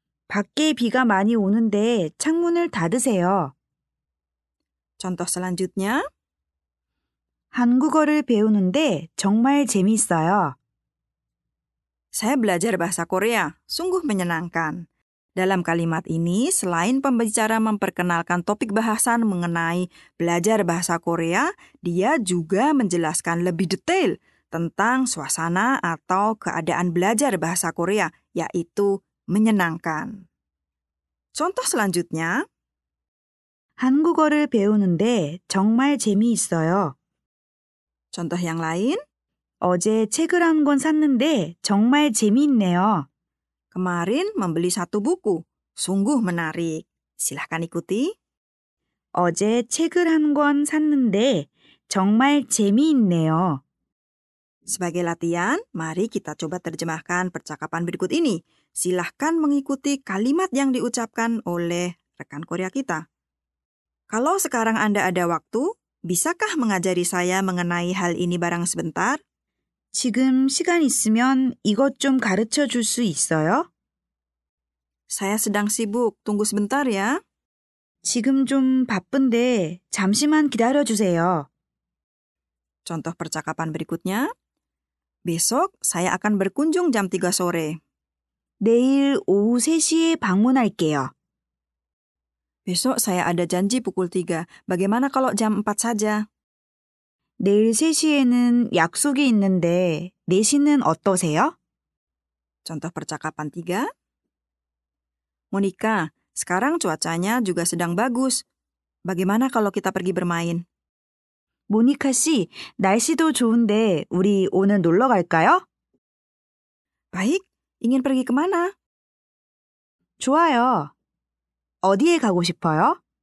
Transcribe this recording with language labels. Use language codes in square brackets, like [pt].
[ko] 밖에 비가 많이 오는데 창문을 닫으세요. [id] Contoh selanjutnya. [ko] 한국어를 배우는데 정말 재미있어요. [id] Saya belajar bahasa Korea, sungguh menyenangkan. Dalam kalimat ini, selain pembicara memperkenalkan topik bahasan mengenai belajar bahasa Korea, dia juga menjelaskan lebih detail tentang suasana atau keadaan belajar bahasa Korea, yaitu menyenangkan. Contoh selanjutnya. [ko] 한국어를 배우는데 정말 재미있어요. [id] Contoh yang lain. [ko] 어제 책을 한 권 샀는데 정말 재미있네요. [id] Kemarin membeli satu buku, sungguh menarik. Silahkan ikuti. [ko] 어제 책을 한 권 샀는데 정말 재미있네요. [id] Sebagai latihan, mari kita coba terjemahkan percakapan berikut ini. Silahkan mengikuti kalimat yang diucapkan oleh rekan Korea kita. Kalau sekarang Anda ada waktu, bisakah mengajari saya mengenai hal ini barang sebentar? [ko] 지금 시간 있으면 이것 좀 가르쳐 줄 수 있어요? [id] Saya sedang sibuk, tunggu sebentar ya. [ko] 지금 좀 바쁜데 잠시만 기다려 주세요. [id] Contoh percakapan berikutnya. Besok saya akan berkunjung jam 3 sore. [ko] 내일 오후 3시에 방문할게요. [id] Besok saya ada janji pukul 3. Bagaimana kalau jam 4 saja? [ko] 내일 3시에는 약속이 있는데 4시는 어떠세요? [id] Contoh percakapan 3. Monica, sekarang cuacanya juga sedang bagus. Bagaimana kalau kita pergi bermain? [ko] 모니카 씨, 날씨도 좋은데 우리 오늘 놀러 갈까요? [id] Baik, ingin pergi kemana? [ko] 좋아요. 어디에 가고 싶어요?